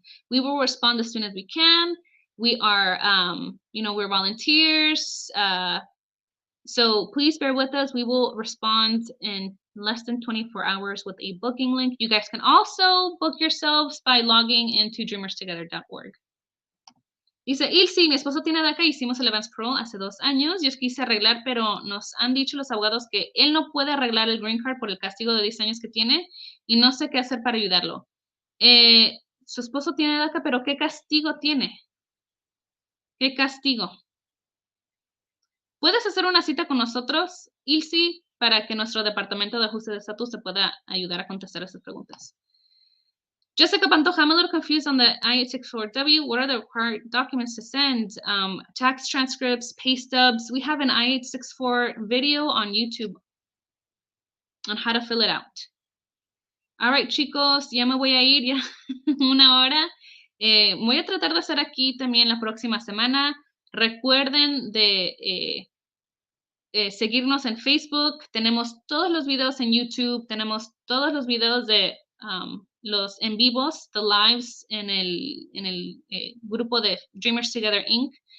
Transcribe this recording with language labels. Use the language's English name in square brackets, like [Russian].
[English] We will respond as soon as we can. We are, we're volunteers. So please bear with us. We will respond in less than 24 hours with a booking link. You guys can also book yourselves by logging into dreamerstogether.org. [Spanish] Dice, Ilse, mi esposo tiene DACA, hicimos el Advanced Parole hace 2 años. Yo quise arreglar, pero nos han dicho los abogados que él no puede arreglar el Green Card por el castigo de 10 años que tiene y no sé qué hacer para ayudarlo. Su esposo tiene DACA, pero ¿qué castigo tiene? ¿Qué castigo? ¿Puedes hacer una cita con nosotros, Ilse, para que nuestro departamento de ajuste de estatus te pueda ayudar a contestar esas preguntas? [English] Jessica Pantoja, I'm a little confused on the I-864W. What are the required documents to send? Tax transcripts, pay stubs. We have an I-864 video on YouTube on how to fill it out. All right, [Spanish] chicos, ya me voy a ir, ya una hora. Voy a tratar de hacer aquí también la próxima semana. Recuerden de seguirnos en Facebook. Tenemos todos los videos en YouTube. Tenemos todos los videos de los en vivos, [English] the lives [Spanish] en el grupo de Dreamers Together Inc.